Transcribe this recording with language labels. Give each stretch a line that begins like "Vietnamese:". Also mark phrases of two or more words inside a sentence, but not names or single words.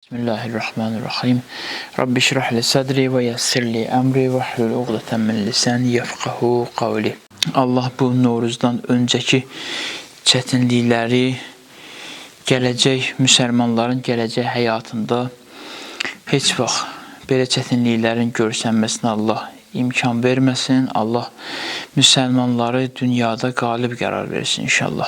Arabic: بسم الله الرحمن الرحيم. رب اشرح لي صدري ويسر لي أمري واحلل عقدة من لساني يفقهوا قولي.
Azerbaijani: Allah bu Novruzdan öncəki çətinlikləri gələcək müsəlmanların gələcək həyatında heç vaxt belə çətinliklərin görsənməsinə Allah imkan verməsin. Allah müsəlmanları dünyada qalib qərar versin inşallah.